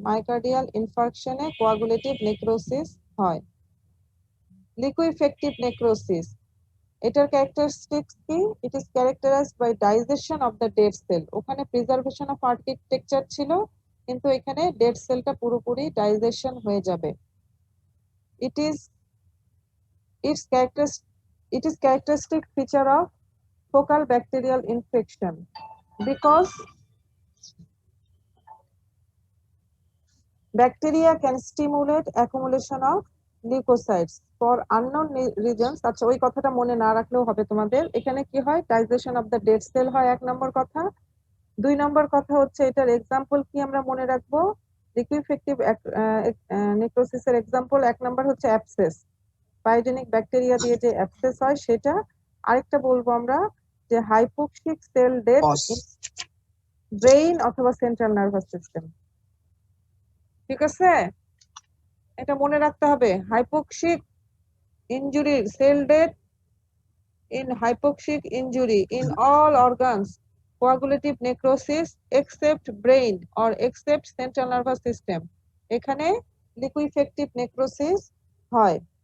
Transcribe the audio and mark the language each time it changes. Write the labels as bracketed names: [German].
[Bangla] Myocardial ইনফার্কশনে coagulative necrosis হয়। Liquefactive necrosis, এটার characteristics কি? [English] It is characterized by digestion of the dead cell. [Bangla] ওখানে [English] preservation of architecture [Bangla] ছিল, কিন্তু এখানে ডেড সেলটা পুরোপুরি ডাইজেশন হয়ে যাবে। [English] It is its characteristic feature of focal bacterial infection because bacteria can stimulate accumulation of leukocytes for unknown reasons। [Bangla] আচ্ছা, ওই কথাটা মনে না রাখলেও হবে তোমাদের। এখানে কি হয়? [English] digestion of the dead cell [Bangla] হয়, 1 নম্বর কথা। 2 নম্বর কথা হচ্ছে এটার এক্সাম্পল কি আমরা মনে রাখবো? লিকুইফেক্টিভ নেক্রোসিসের এক্সাম্পল 1 নম্বর হচ্ছে অ্যাবসেস, পাইওজেনিক ব্যাকটেরিয়া দিয়ে যে অ্যাবসেস হয় সেটা। আরেকটা বলবো আমরা যে [English] hypoxic cell death in brain [Bangla] অথবা সেন্ট্রাল নার্ভাস সিস্টেম। ঠিক আছে, এটা মনে রাখতে হবে। [English] hypoxic injury, cell death in hypoxic injury in all organs, coagulative necrosis except brain or except central nervous system, [Bangla] এখানে লিকুইফেক্টিভ নেক্রোসিস হয়।